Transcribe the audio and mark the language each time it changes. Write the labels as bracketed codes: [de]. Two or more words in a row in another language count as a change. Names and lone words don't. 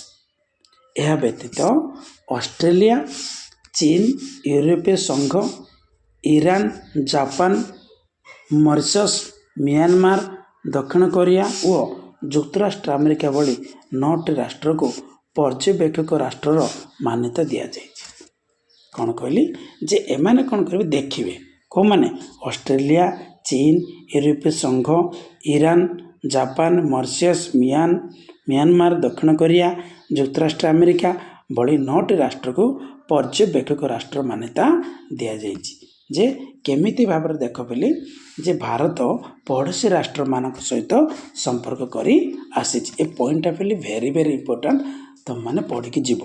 [or] ଏହା ବ୍ୟତୀତ ଅଷ୍ଟ୍ରେଲିଆ, ଚୀନ, ୟୁରୋପୀୟ ସଂଘ, ଇରାନ, ଜାପାନ, ମରିସସ୍, ମିଆଁମାର, ଦକ୍ଷିଣ କୋରିଆ ଓ ଯୁକ୍ତରାଷ୍ଟ୍ର ଆମେରିକା ଭଳି 9ଟି ରାଷ୍ଟ୍ରକୁ ପର୍ଯ୍ୟବେକ୍ଷକ ରାଷ୍ଟ୍ରର ମାନ୍ୟତା ଦିଆଯାଇଛି। କ'ଣ କହିଲି? ଯେ ଏମାନେ କ'ଣ କରିବେ? ଦେଖିବେ। କେଉଁମାନେ? ଅଷ୍ଟ୍ରେଲିଆ, ଚୀନ, ୟୁରୋପୀୟ ସଂଘ, ଇରାନ, ଜାପାନ, ମରିସସ୍, म्यांमार, दक्षिण कोरिया, ଯୁକ୍ତରାଷ୍ଟ୍ର ଆମେରିକା ଭଳି 9ଟି ରାଷ୍ଟ୍ରକୁ ପର୍ଯ୍ୟବେକ୍ଷକ ରାଷ୍ଟ୍ର ମାନ୍ୟତା ଦିଆଯାଇଛି। ଯେ କେମିତି ଭାବରେ ଦେଖ ବୋଲି ଯେ ଭାରତ ପଡ଼ୋଶୀ ରାଷ୍ଟ୍ରମାନଙ୍କ ସହିତ ସମ୍ପର୍କ କରି ଆସିଛି। ଏ ପଏଣ୍ଟଟା ବୋଲି [en] very very important, [or] ତୁମମାନେ ପଢ଼ିକି ଯିବ।